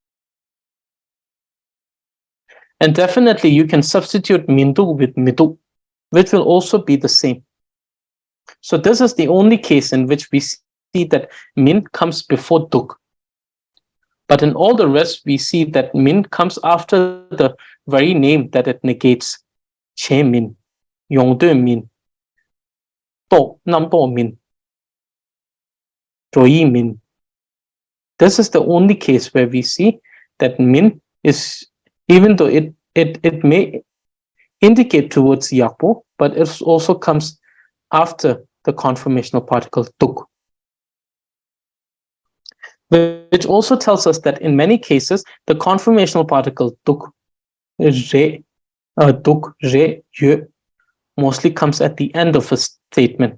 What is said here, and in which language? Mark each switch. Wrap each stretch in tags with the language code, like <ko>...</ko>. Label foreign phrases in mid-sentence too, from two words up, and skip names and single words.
<en>And definitely you can substitute mindu with midu, which will also be the same. So this is the only case in which we see that min comes before tuk. But in all the rest, we see that min comes after the very name that it negates.</en> <dz>Che min, yongde min, to nam to min, droi min.</dz> <en>This is the only case where we see that min is, even though it may indicate towards yakpo, but it also comes after the conformational particle tuk. Which also tells us that in many cases, the conformational particle tuk, re, yu, mostly comes at the end of a statement.</en>